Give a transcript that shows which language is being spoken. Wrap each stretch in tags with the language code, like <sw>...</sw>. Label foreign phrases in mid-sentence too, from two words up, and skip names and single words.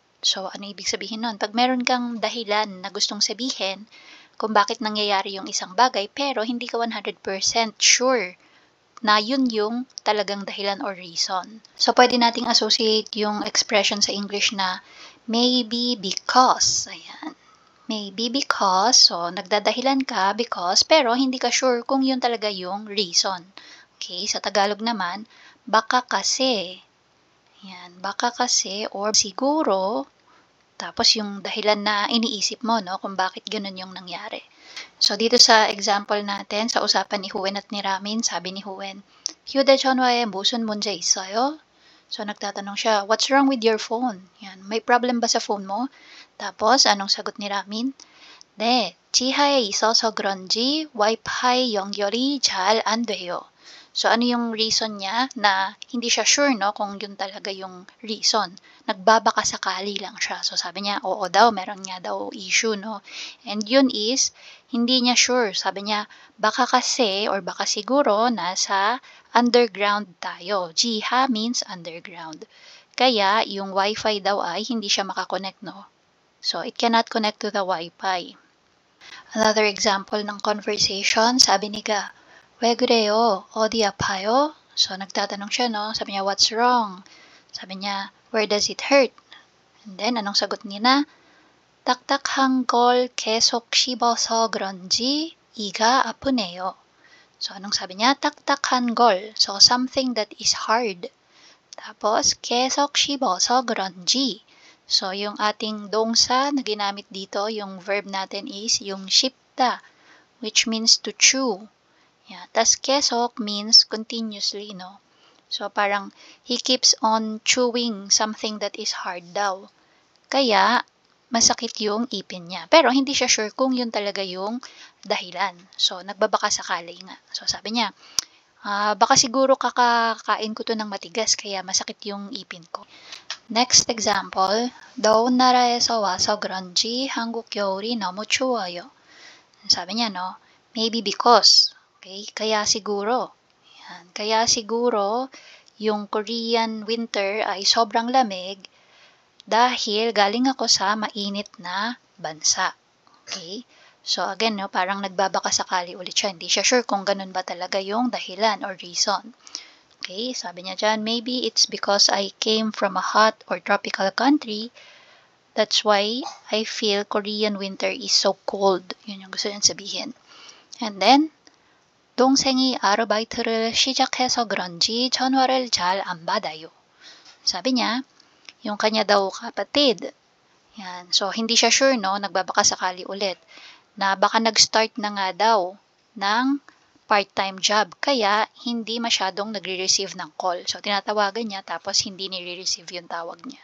<tl>So, ano ibig sabihin nun? Pag meron kang dahilan na gustong sabihin kung bakit nangyayari yung isang bagay, pero hindi ka 100% sure na yun yung talagang dahilan or reason. So, pwede nating associate yung expression sa English na</tl> <en>maybe because.</en> <tl>Ayan.</tl> <en>Maybe because,</en> <tl>so nagdadahilan ka because, pero hindi ka sure kung yun talaga yung reason. Okay, sa Tagalog naman, baka kasi. Yan, baka kasi or siguro, tapos yung dahilan na iniisip mo, no, kung bakit ganun yung nangyari. So, dito sa example natin, sa usapan ni Huen at ni Ramin, sabi ni Huen,</tl> <ko>휴대전화에 무슨 문제 있어요?</ko> <tl>So, nagtatanong siya,</tl> <en>what's wrong with your phone?</en> <tl>Yan, may problem ba sa phone mo? Tapos, anong sagot ni Ramin?</tl> <ko>네, 지하에 있어서 그런지 와이파이 연결이 잘 안 돼요.</ko> <tl>So, ano yung reason niya na hindi siya sure, no, kung yun talaga yung reason. Nagbabaka sakali lang siya. So, sabi niya, oo daw, meron nga daw issue, no. And yun is, hindi niya sure. Sabi niya, baka kasi or baka siguro nasa underground tayo.</tl> <en>Jiha means underground.</en> <tl>Kaya, yung wifi daw ay hindi siya makakonect, no.</tl> <en>So, it cannot connect to the wifi.</en> <tl>Another example ng conversation, sabi ni Ga,</tl> <ko>왜 그래요? 어디 아파요?</ko> <tl>So, nagtatanong siya, no? Sabi niya,</tl> <en>what's wrong?</en> <tl>Sabi niya,</tl> <en>where does it hurt? And then,</en> <tl>anong sagot niya na?</tl> <ko>딱딱한 걸 계속 씹어서 그런지 이가 아프네요.</ko> <tl>So, anong sabi niya?</tl> <ko>딱딱한 걸.</ko> <en>So, something that is hard.</en> <tl>Tapos,</tl> <ko>계속 씹어서 그런지.</ko> <tl>So, yung ating 동사 na ginamit dito, yung verb natin is yung 씹다,</tl> <en>which means to chew. Yeah. Tas 계속 means continuously, no? So, parang he keeps on chewing something that is hard daw.</en> <tl>Kaya, masakit yung ipin niya. Pero, hindi siya sure kung yun talaga yung dahilan. So, nagbabaka sakali nga. So, sabi niya, baka siguro kakakain ko to ng matigas, kaya masakit yung ipin ko.</tl> <en>Next example,</en> <ko>더운 나라에서 와서 그런지 한국 겨울이 너무 추워요.</ko> <tl>Sabi niya,</tl> <en>no? Maybe because. Okay?</en> <tl>Kaya siguro. Yan. Kaya siguro, yung</tl> <en>Korean winter</en> <tl>ay sobrang lamig dahil galing ako sa mainit na bansa. Okay? So again, no, parang nagbabaka sakali ulit siya. Hindi siya sure kung ganun ba talaga yung dahilan or reason. Okay, sabi niya dyan,</tl> <en>maybe it's because I came from a hot or tropical country. That's why I feel Korean winter is so cold.</en> <tl>Yun yung gusto niyang sabihin.</tl> <en>And then,</en> <ko>동생이 아르바이트를 시작해서 그런지 전화를 잘 안 받아요.</ko> <tl>Sabi niya, yung kanya daw kapatid. Yan. So, hindi siya sure, no? Nagbabaka sakali ulit na baka nag-start na nga daw ng</tl> <en>part-time job,</en> <tl>kaya hindi masyadong nagre-receive ng call. So, tinatawagan niya, tapos hindi nire-receive yung tawag niya.</tl>